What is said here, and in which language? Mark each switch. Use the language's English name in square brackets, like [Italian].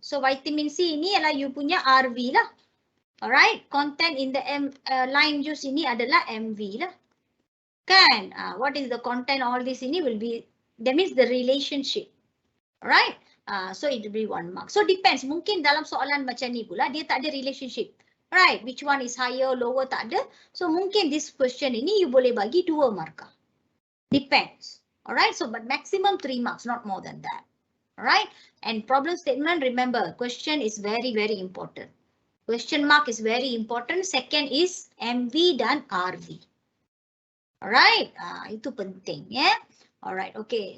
[English] So vitamin C [Malay] ini adalah you punya RV lah. [English] Alright, content in the lime juice [Malay] ini adalah MV lah. Kan? [English] What is the content all this ini will be, that means the relationship. Alright, so it will be 1 mark. So depends, [Malay] mungkin dalam soalan macam ni pula dia tak ada relationship. [English] Right, which one is higher, lower [Malay] tak ada. So mungkin [English] this question [Malay] ini you boleh bagi 2 markah. [English] Depends. Alright, so but maximum 3 marks, not more than that. Alright, and problem statement, remember, question is very, very important. Question mark is very important. Second is MV dan RV. Alright, [Malay] itu penting ya. [English] Alright, okay.